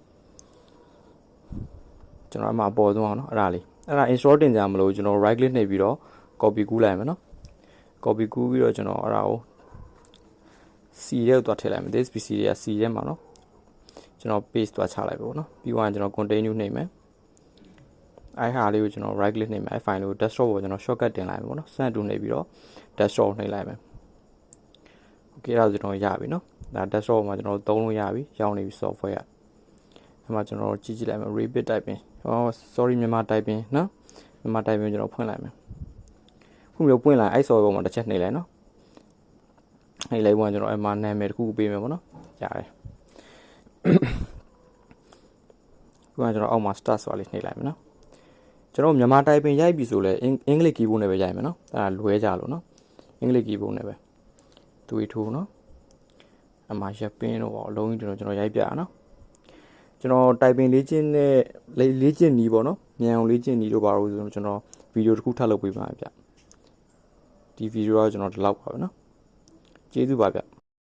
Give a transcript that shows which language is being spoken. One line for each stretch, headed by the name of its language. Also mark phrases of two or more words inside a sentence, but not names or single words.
Burmese: ကျွန်တော်အမှအပေါ်ဆုံးအောင်နော်အဲ့ဒါလေး install တင်ကြမလို့ကျွန်တော်
English: right click
Burmese: နှိပ်ပြီးတော့ copy ကူးလိုက်မယ်နော် copy ကူးပြီးတော့ကျွန်တော်အဲ့ဒါကို C ထဲကိုသွားထည့်လိုက်မယ် this PC တွေက C ထဲမှာနော်ကျွန်တော် paste သွားချလိုက်ပါဘောနော်ပြီးသွားရင်ကျွန်တော် continue နှိပ်မယ်အဲ့ဟာလေးကိုကျွန်တော်
English: right click
Burmese: နှိ ပ်မယ်အဲ့ file လေးကို desktop ကိုကျွန်တော် shortcut တင်လိုက်မယ်ပေါ့နော်
English: send to
Burmese: နှိပ်ပြီးတော့ desktop နှိပ်လိုက်မယ် okay အဲ့ဒါကျွန်တော်ရပြီနော်ဒါ desktop မှာကျွန်တော်သုံးလို့ရပြီရောက်နေပြီ software ကအဲ့မှာကျွန်တော်ကြည့်လိုက်မယ်
English: rapid typing sorry
Burmese: မြန်မာ typing နော်မြန်မာ typing ကျွန်တော်ဖွင့်လိုက်မယ်ဖွင့်ပြီးပွင့်လိုက်အဲ့ software ပေါ်မှာတစ်ချက်နှိပ်လိုက်နော်နှိပ်လိုက်ဝင်ကျွန်တော်အဲ့မှာနာမည်တစ်ခုပေးမယ်ပေါ့နော်ရတယ် ခုကကျွန်တော်အောက်မှာ start ဆိုတာလေးနှိပ်လိုက်မယ်နော်ကျွန်တော်မြန်မာ typing ရိုက်ပြီဆိုလဲအင်္ဂလိပ် keyboard နဲ့ပဲရိုက်မယ်နော်အဲ့ဒါလွဲကြလို့နော်အင်္ဂလိပ် keyboard နဲ့ပဲသူ့ထိုးနော်အမှာရပ်ပင်းတော့အလုံးကြီးကျွန်တော်ရိုက်ပြရနော်ကျွန်တော် typing လေ့ကျင့်တဲ့လေ့ကျင့်နည်းပေါ့နော်မြန်အောင်လေ့ကျင့်နည်းတို့ပါလို့ဆိုကျွန်တော်ဗီဒီယိုတစ်ခုထပ်လုပ်ပေးပါဗျဒီဗီဒီယိုကကျွန်တော်ဒီလောက်ပါပဲနော်ကျေးဇူးပါဗျ